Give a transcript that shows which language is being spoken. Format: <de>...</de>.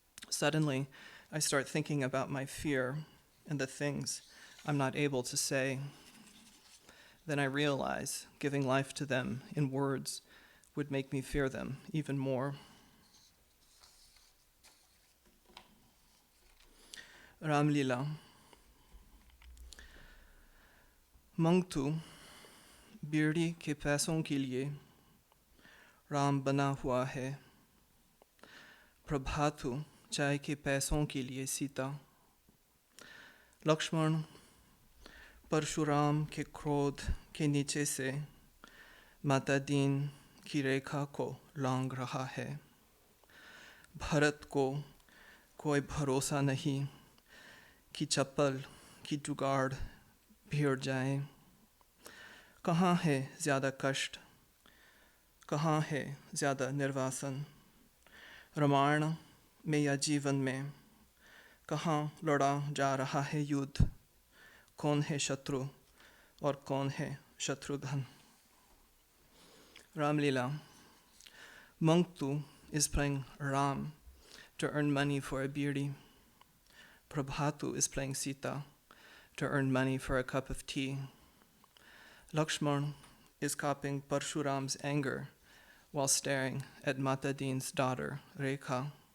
<en>Suddenly, I start thinking about my fear and the things I'm not able to say. Then I realize giving life to them in words would make me fear them even more.</en> <hi>Ramlila Mangtu बीड़ी के पैसों के लिए राम बना हुआ है प्रभातु चाय के पैसों के लिए सीता लक्ष्मण परशुराम के क्रोध के नीचे से माता दीन की रेखा को लांघ रहा है भरत को कोई भरोसा नहीं कि चप्पल की जुगाड़ भिड़ जाए कहाँ है ज़्यादा कष्ट कहाँ है ज़्यादा निर्वासन रामायण में या जीवन में कहाँ लड़ा जा रहा है युद्ध कौन है शत्रु और कौन है Shatrughan Ramlila.</hi> <en>Mangtu is playing Ram to earn money for a biri. Prabhatu is playing Sita to earn money for a cup of tea. Lakshman is copying Parshuram's anger while staring at Matadin's daughter, Reekha.</en>